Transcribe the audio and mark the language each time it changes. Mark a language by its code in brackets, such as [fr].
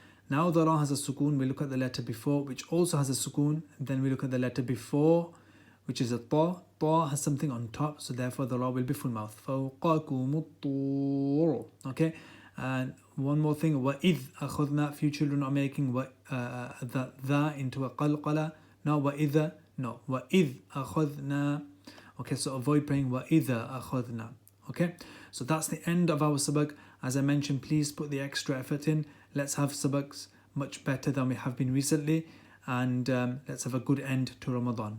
[en] Now the ra has a sukoon, we look at the letter before which also has a sukoon, then we look at the letter before which is a ta. Ta has something on top, so therefore the ra will be full mouth. [ar] فَوْقَكُمُ الطُّورُ. [en] Okay, and one more thing, [ar] وَإِذْ أَخَذْنَا, [en] few children are making the into a qalqala. No, [ar] وَإِذَا, [en] no, [ar] وَإِذْ أَخَذْنَا. [en] Okay, so avoid praying [ar] وَإِذَا أَخَذْنَا. [en] Okay, so that's the end of our sabak. As I mentioned, please put the extra effort in. Let's have sabaks much better than we have been recently, and let's have a good end to Ramadan.